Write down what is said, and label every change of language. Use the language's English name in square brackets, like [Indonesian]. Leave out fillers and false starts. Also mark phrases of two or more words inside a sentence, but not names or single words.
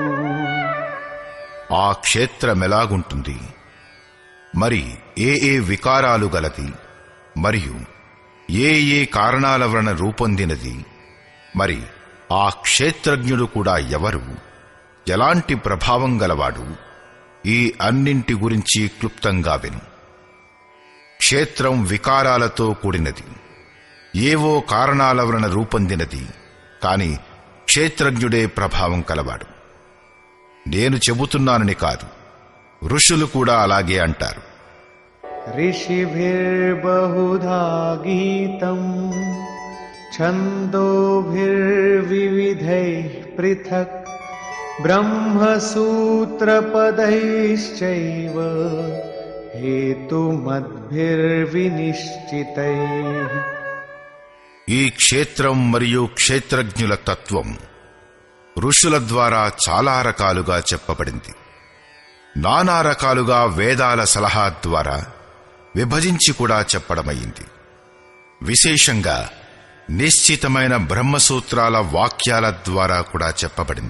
[Telugu] ఆ క్షేత్రమెలాగుంటుంది, మరి ఏ వికారాలు గలది, మరియు ఏ కారణాల వలన రూపొందినది, మరి ఆ క్షేత్రజ్ఞుడు కూడా ఎవరు, ఎలాంటి ప్రభావం గలవాడు, ఈ అన్నింటి గురించి క్లుప్తంగా విను. క్షేత్రం వికారాలతో కూడినది, ఏవో కారణాల వలన రూపొందినది. కాని క్షేత్రజ్ఞుడే ప్రభావం కలవాడు. నేను చెబుతున్నానని కాదు, ఋషులు కూడా అలాగే అంటారు. [Sanskrit] ऋषिभिर्बहुधा गीतम् छन्दोभिर्विविधैः पृथक् ब्रह्मसूत्रपदैश्चैव हेतुमद्भिर्विनिश्चितैः. [Telugu] ఈ క్షేత్రం మరియు క్షేత్రజ్ఞుల తత్వం ఋషుల ద్వారా చాలా రకాలుగా చెప్పబడింది. నానా రకాలుగా వేదాల సలహా ద్వారా విభజించి కూడా చెప్పడమైంది. విశేషంగా నిశ్చితమైన బ్రహ్మసూత్రాల వాక్యాల ద్వారా కూడా చెప్పబడింది.